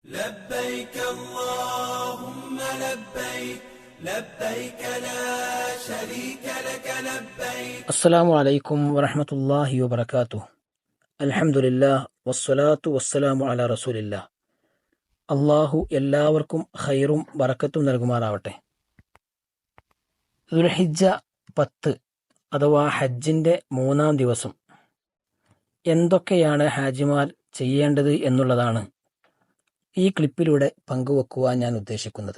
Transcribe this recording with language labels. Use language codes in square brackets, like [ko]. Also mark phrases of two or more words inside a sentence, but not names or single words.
[ar] لبيك اللهم لبيك لبيك لا شريك لك لبيك. السلام عليكم ورحمة الله وبركاته. الحمد لله والصلاة والسلام على رسول الله. [ml] അള്ളാഹു എല്ലാവർക്കും ഖൈറും ബറക്കത്തും നൽകുമാറാവട്ടെ. ദുൽഹിജ്ജ 10 അഥവാ ഹജ്ജിൻ്റെ 3-ാം ദിവസം എന്തൊക്കെയാണ് ഹാജിമാർ ചെയ്യേണ്ടത് എന്നുള്ളതാണ് ഈ ക്ലിപ്പിലൂടെ പങ്കുവെക്കുവാൻ ഞാൻ ഉദ്ദേശിക്കുന്നത്.